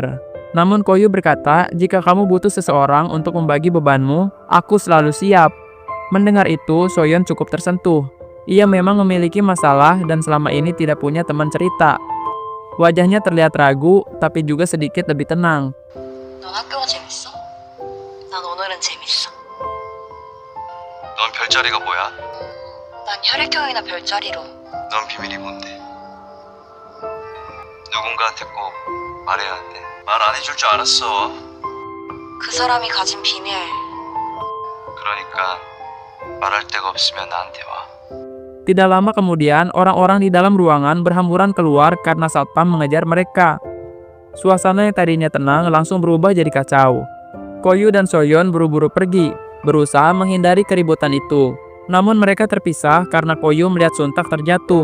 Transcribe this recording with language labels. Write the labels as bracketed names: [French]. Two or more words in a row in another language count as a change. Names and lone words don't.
[Indonesian] Namun Koyu berkata, "Jika kamu butuh seseorang untuk membagi bebanmu, aku selalu siap." Mendengar itu, Soyeon cukup tersentuh. Ia memang memiliki masalah dan selama ini tidak punya teman cerita. Wajahnya terlihat ragu, tapi juga sedikit lebih tenang. [Korean] 넌 학교가 재밌어? 난 오늘은 재밌어. 넌 별자리가 뭐야? 난 혈액형이나 별자리로. 넌 비밀이 뭔데? 누군가한테 꼭 말해야 한대. 말 안 해줄 줄 알았어. 그 사람이 가진 비밀. 그러니까 말할 데가 없으면 나한테 와. [Indonesian] Tidak lama kemudian, orang-orang di dalam ruangan berhamburan keluar karena satpam mengejar mereka. Suasana yang tadinya tenang langsung berubah jadi kacau. Koyu dan Soyeon buru-buru pergi, berusaha menghindari keributan itu. Namun mereka terpisah karena Koyu melihat Suntak terjatuh.